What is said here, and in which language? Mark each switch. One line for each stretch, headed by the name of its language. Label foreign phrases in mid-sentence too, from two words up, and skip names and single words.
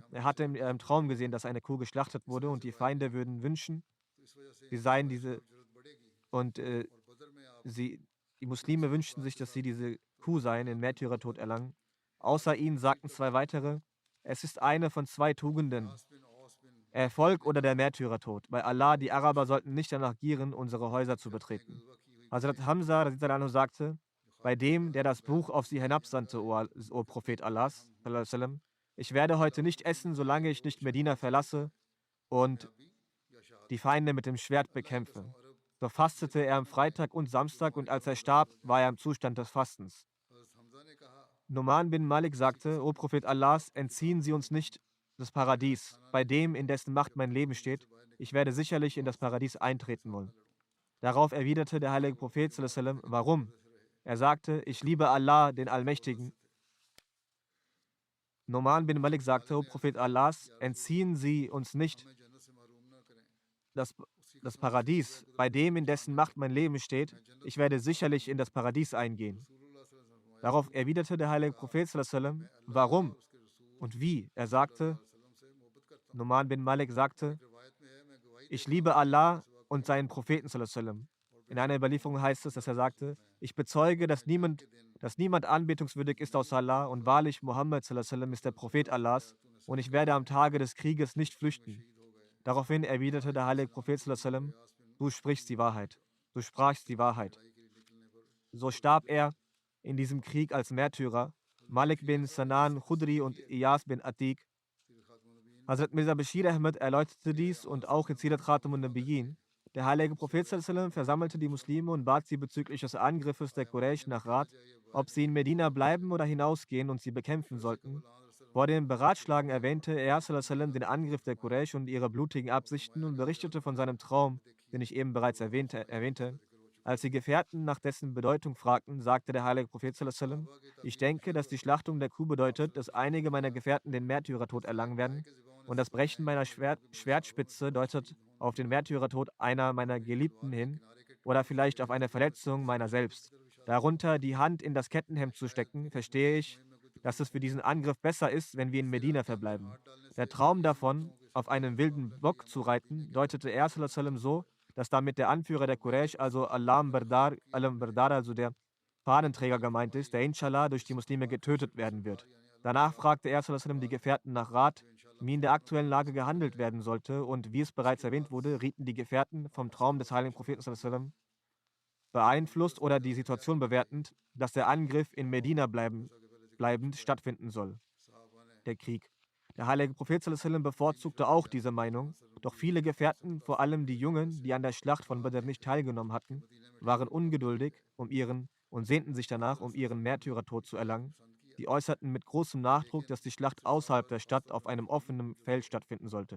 German: Er hatte im Traum gesehen, dass eine Kuh geschlachtet wurde und die Feinde würden wünschen, sie seien diese und die Muslime wünschten sich, dass sie diese Kuh seien, den Märtyrertod erlangen. Außer ihnen sagten zwei weitere: Es ist eine von zwei Tugenden, Erfolg oder der Märtyrertod. Bei Allah, die Araber sollten nicht danach gieren, unsere Häuser zu betreten. Hazrat Hamza
Arabic: رضي الله عنه
German: sagte: Bei dem, der das Buch auf sie hinabsandte, o Prophet Allahs,
Arabic: صلى الله عليه وسلم,
German: ich werde heute nicht essen, solange ich nicht Medina verlasse und die Feinde mit dem Schwert bekämpfe. So fastete er am Freitag und Samstag und als er starb, war er im Zustand des Fastens. Numan bin Malik sagte: O Prophet Allahs, entziehen Sie uns nicht das Paradies, bei dem, in dessen Macht mein Leben steht. Ich werde sicherlich in das Paradies eintreten wollen. Darauf erwiderte der heilige Prophet
Arabic: صلى الله عليه وسلم:
German: Warum? Er sagte: Ich liebe Allah, den Allmächtigen. Numan bin Malik sagte: O Prophet Allahs, entziehen Sie uns nicht das Paradies, bei dem, in dessen Macht mein Leben steht. Ich werde sicherlich in das Paradies eingehen. Darauf erwiderte der heilige Prophet
Arabic: صلى الله عليه وسلم:
German: Warum und wie? Er sagte, Numan bin Malik sagte: Ich liebe Allah und seinen Propheten
Arabic: صلى الله عليه وسلم.
German: In einer Überlieferung heißt es, dass er sagte: Ich bezeuge, dass niemand anbetungswürdig ist außer Allah und wahrlich Muhammad
Arabic: صلى الله عليه وسلم
German: ist der Prophet Allahs und ich werde am Tage des Krieges nicht flüchten. Daraufhin erwiderte der heilige Prophet
Arabic: صلى الله عليه وسلم:
German: Du sprichst die Wahrheit. Du sprachst die Wahrheit. So starb er in diesem Krieg als Märtyrer. Malik bin Sanan Khudri und Iyas bin Atik. Hazrat Mirza Bashir Ahmed erläuterte dies und auch in Sirat Khatamun Nabiyyin. Der heilige Prophet
Arabic: صلى الله عليه وسلم
German: versammelte die Muslime und bat sie bezüglich des Angriffes der Quraysh nach Rat, ob sie in Medina bleiben oder hinausgehen und sie bekämpfen sollten. Vor dem Beratschlagen erwähnte er
Arabic: صلى الله عليه وسلم
German: den Angriff der Quraysh und ihre blutigen Absichten und berichtete von seinem Traum, den ich eben bereits erwähnte. Als die Gefährten nach dessen Bedeutung fragten, sagte der heilige Prophet
Arabic: صلى الله عليه وسلم:
German: Ich denke, dass die Schlachtung der Kuh bedeutet, dass einige meiner Gefährten den Märtyrertod erlangen werden und das Brechen meiner Schwertspitze deutet auf den Märtyrertod einer meiner Geliebten hin oder vielleicht auf eine Verletzung meiner selbst. Darunter die Hand in das Kettenhemd zu stecken, verstehe ich, dass es für diesen Angriff besser ist, wenn wir in Medina verbleiben. Der Traum davon, auf einem wilden Bock zu reiten, deutete er
Arabic: صلى الله عليه وسلم
German: so, dass damit der Anführer der Quraysh, also
Urdu: علم بردار,
German: also der Fahnenträger gemeint ist, der inshallah durch die Muslime getötet werden wird. Danach fragte er
Arabic: صلى الله عليه وسلم
German: die Gefährten nach Rat, wie in der aktuellen Lage gehandelt werden sollte, und wie es bereits erwähnt wurde, rieten die Gefährten vom Traum des heiligen Propheten
Arabic: صلى الله عليه وسلم
German: beeinflusst oder die Situation bewertend, dass der Angriff in Medina bleibend stattfinden soll. Der Krieg. Der heilige Prophet
Arabic: صلى الله عليه وسلم
German: bevorzugte auch diese Meinung, doch viele Gefährten, vor allem die Jungen, die an der Schlacht von Badr nicht teilgenommen hatten, waren ungeduldig und sehnten sich danach, um ihren Märtyrertod zu erlangen. Sie äußerten mit großem Nachdruck, dass die Schlacht außerhalb der Stadt auf einem offenen Feld stattfinden sollte.